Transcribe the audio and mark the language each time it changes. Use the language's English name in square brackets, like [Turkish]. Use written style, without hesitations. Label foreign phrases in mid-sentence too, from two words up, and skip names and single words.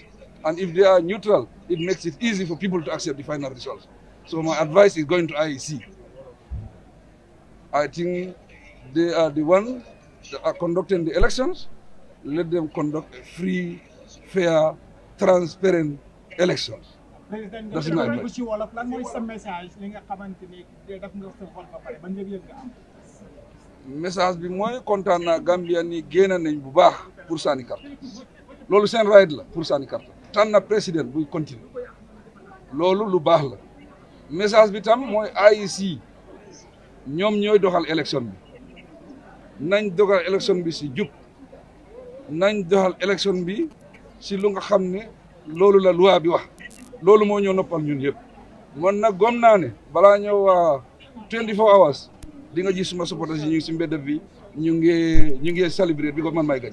[English] And if they are neutral, it makes it easy for people to accept the final results. So my advice is going to IEC. I think they are the ones that are conducting the elections. Let them conduct a free, fair, transparent elections. Président That's my advice. [Wolof] ci wolof lan mooy sa message li nga xamante ni def nga sa xol ba pare ban yëg-yëg nga am. Message bi mooy kontaan naa Gambia ni génn nañ bu baax pour sànni carte loolu seen right la pour sànni carte tànn na président buy continuer loolu lu baax la message bi tam mooy IEC ñoom ñooy doxal élection bi nañ doxal élection bi si jub nañ doxal élection bi si lu nga xam ne loolu la loi bi wax loolu moo ñoo noppal ñun yëpp man nag gom naa ne balaa ñëw [English] 24 hours [Wolof] di nga gis suma supporters yi ñu ngi si mbedd bi ñu ngi célébrer bi ko man may gañ